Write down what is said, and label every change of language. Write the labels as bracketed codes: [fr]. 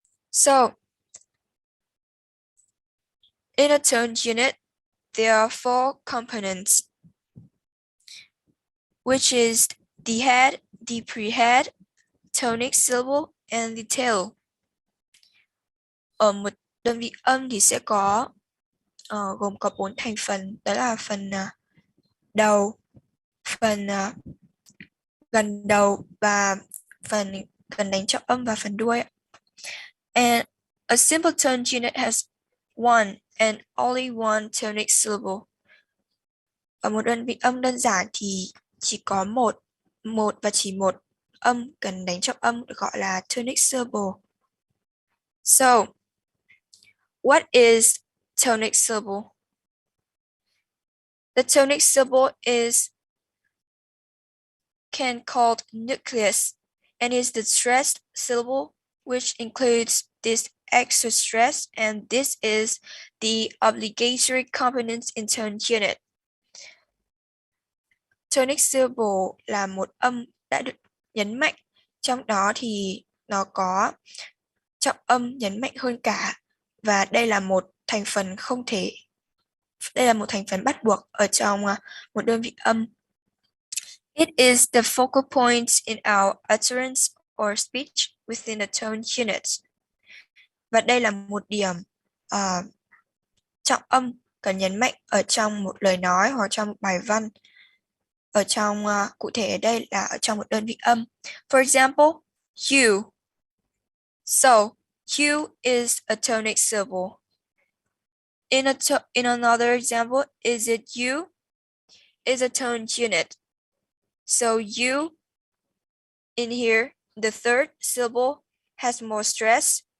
[en] So in a tone unit, there are four components, which is the head, the prehead, tonic syllable, and the tail. [vi] Ở một đơn vị âm thì sẽ có gồm có 4 thành phần, đó là phần đầu, phần gần đầu và phần gần đánh trọng âm và phần đuôi. [en] And a simple tone unit has one and only one tonic syllable. [vi] Ở một đơn vị âm đơn giản thì chỉ có một và chỉ một âm cần đánh trọng âm được gọi là tonic syllable. [en] So, what is tonic syllable? The tonic syllable can called nucleus and is the stressed syllable, which includes this extra stress, and this is the obligatory component in tone unit. [vi] Tonic syllable là một âm đã được nhấn mạnh, trong đó thì nó có trọng âm nhấn mạnh hơn cả, và đây là một thành phần bắt buộc ở trong một đơn vị âm. [en] It is the focal point in our utterance or speech within the tone unit. [vi] Và đây là một điểm trọng âm cần nhấn mạnh ở trong một lời nói hoặc trong một bài văn. Ở trong cụ thể ở đây là ở trong một đơn vị âm. [en] For example, you. So, you is a tonic syllable. In another example, is it you? Is a tone unit. So you in here, the third syllable has more stress.